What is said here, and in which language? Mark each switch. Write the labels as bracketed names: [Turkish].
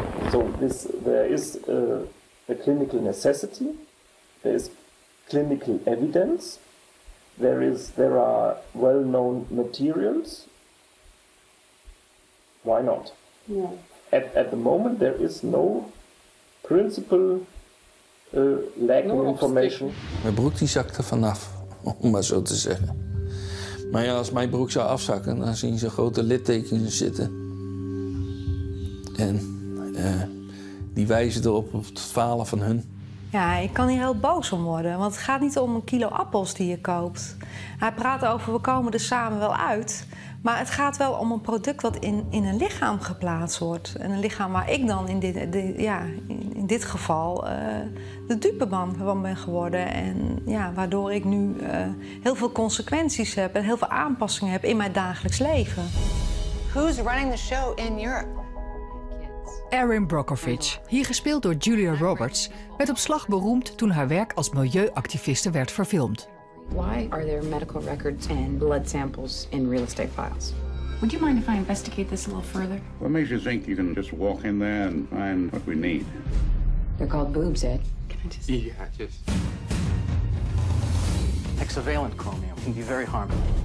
[English] So there is a clinical necessity, there is clinical evidence, there are well-known materials. Why not? Yeah. At the moment there is no principle lacking information. [Dutch] Mijn broek die zakte vanaf, om maar zo te zeggen. Maar ja, als mijn broek zou afzakken, dan zien ze grote littekens zitten. En die wijzen erop op het falen van hun. Ja, ik kan hier heel boos om worden, want het gaat niet om een kilo appels die je koopt. Hij praat over, we komen er samen wel uit. Maar het gaat wel om een product wat in een lichaam geplaatst wordt. En een lichaam waar ik dan in dit geval de dupe van ben geworden. En ja, waardoor ik nu heel veel consequenties heb en heel veel aanpassingen heb in mijn dagelijks leven. [English] Who's running the show in Europe? [Dutch] Erin Brockovich, hier gespeeld door Julia Roberts, werd op slag beroemd toen haar werk als milieuactiviste werd verfilmd. [English] Why are there medical records and blood samples in real estate files? Would you mind if I investigate this a little further? What makes you think you can just walk in there and find what we need? They're called boobs, Ed. Can I just... Yeah, just... Hexavalent chromium can be very harmful.